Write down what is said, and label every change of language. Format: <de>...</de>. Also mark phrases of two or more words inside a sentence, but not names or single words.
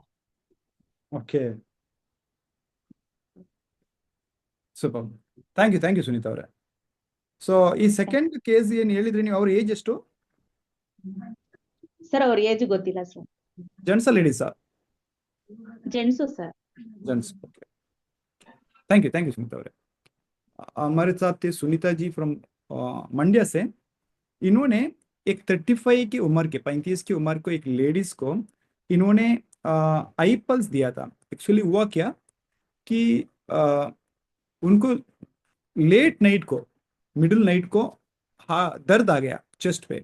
<en>okay, super. thank you</en> <kn>ಸುನೀತಾ ಅವರೇ. ಸೊ ಈ</kn> <en>second case</en> <kn>ಏನ್ ಹೇಳಿದ್ರಿ ನೀವು, ಅವ್ರ ಏಜ್ ಎಷ್ಟು? ಸರ್ ಅವ್ರ ಏಜ್ ಗೊತ್ತಿಲ್ಲ ಸರ್. ಜೆಂಟ್ಸಾ ಲೇಡೀಸಾ? ಜೆಂಟ್ಸು ಸರ್.</kn> <en>gents. okay, thank you सुनीता ಅವರೇ.</en> <hi>हमारे साथ थे सुनीता जी फ्रॉम मंड्या से. इन्होंने एक 35 की उम्र के 35 की उम्र को एक लेडीज को इन्होंने आईपल्स दिया था. एक्चुअली हुआ क्या कि उनको</hi> <en>late night</en> <hi>को,</hi> <en>middle night</en> <hi>को दर्द आ गया चेस्ट पे.</hi>